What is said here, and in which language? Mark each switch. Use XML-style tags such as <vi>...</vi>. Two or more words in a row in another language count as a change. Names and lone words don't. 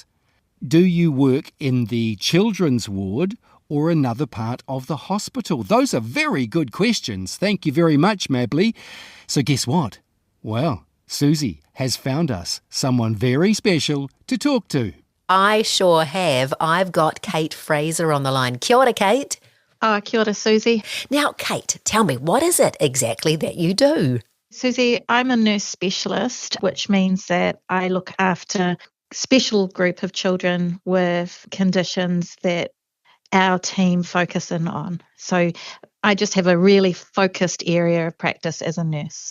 <en>Do you work in the children's ward or another part of the hospital? Those are very good questions. Thank you very much, Mabley. So guess what? Well, Suzy has found us someone very special to talk to. I sure have. I've got Kate Fraser on the line.</en> <mi>Kia ora, Kate. Oh, kia ora, Suzy.</mi> <en>Now, Kate, tell me, what is it exactly that you do? Suzy, I'm a nurse specialist, which means that I look after a special group of children with conditions that our team focus in on. So I just have a really focused area of practice as a nurse.</en>